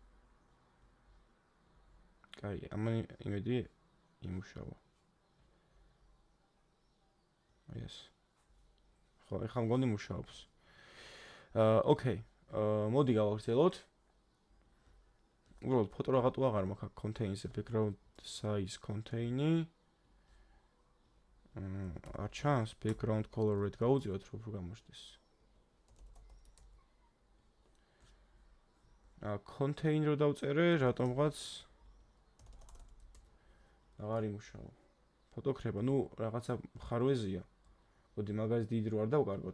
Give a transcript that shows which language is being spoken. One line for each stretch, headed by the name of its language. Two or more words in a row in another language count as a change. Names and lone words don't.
Georgian: კაი, ამან იმედი იმუშავა. ეს. ხო, ეხლა მგონი მუშაობს. ოკეი. მოდი გავაგრძელოთ. უბრალოდ ფოტო რაღაცა აღარ მაქვს აქ contains-ზე
English: background size contain-ი.
Georgian: არ ჩანს
English: background color red
Georgian: გავუწიოთ რომ უფრო გამოჩნდეს. contain რო დავწერე, რატომღაც აღარ იმუშავა. ფოტო ქრება, ნუ რაღაცა ხარვეზია. მოდი მაგას დიდ რო არ დავკარგოთ.